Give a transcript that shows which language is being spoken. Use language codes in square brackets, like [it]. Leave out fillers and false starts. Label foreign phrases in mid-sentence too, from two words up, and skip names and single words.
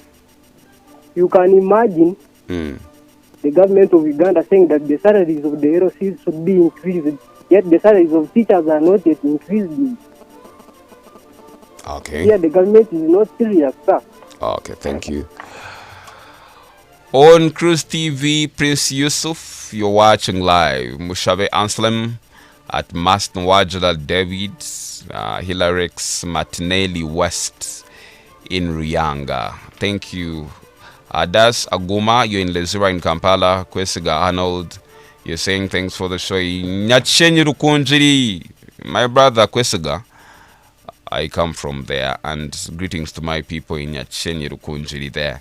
[en] You can imagine the government of Uganda saying that the salaries of the LOCs should be increased, yet the salaries of teachers are not yet increased. Okay. Here, the government is not serious, sir. Okay, thank you. On Crooze TV, Prince Yusuf, you're watching live. Mushabe Anselm at Maston Wajala David, Hilarix Martinelli West in Ruyanga. Thank you. Das Aguma, you're in Lezira in Kampala. Kwesiga Arnold, you're saying thanks for the show. Nyachenyi Rukunjiri, my brother Kwesiga, I come from there, and greetings to my people in Nyachenyi Rukunjiri there.